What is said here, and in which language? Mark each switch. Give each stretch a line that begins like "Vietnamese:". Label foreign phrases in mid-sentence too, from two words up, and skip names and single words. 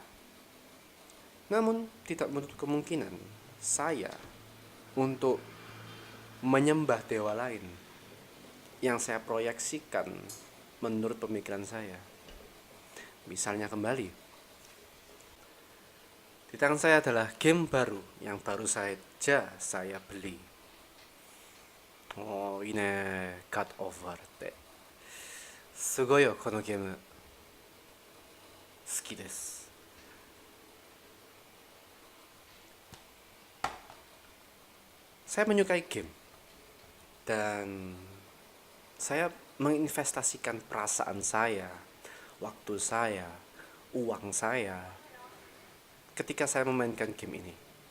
Indonesian: Namun tidak menutup kemungkinan saya untuk menyembah dewa lain yang saya proyeksikan menurut pemikiran saya. Misalnya kembali, di tangan saya adalah game baru yang baru saja saya beli. Oh, ini God of War.
Japanese: すごよこのゲーム. 好きです.
Indonesian: Saya menyukai game, dan saya menginvestasikan perasaan saya, waktu saya, uang saya ketika saya memainkan game ini.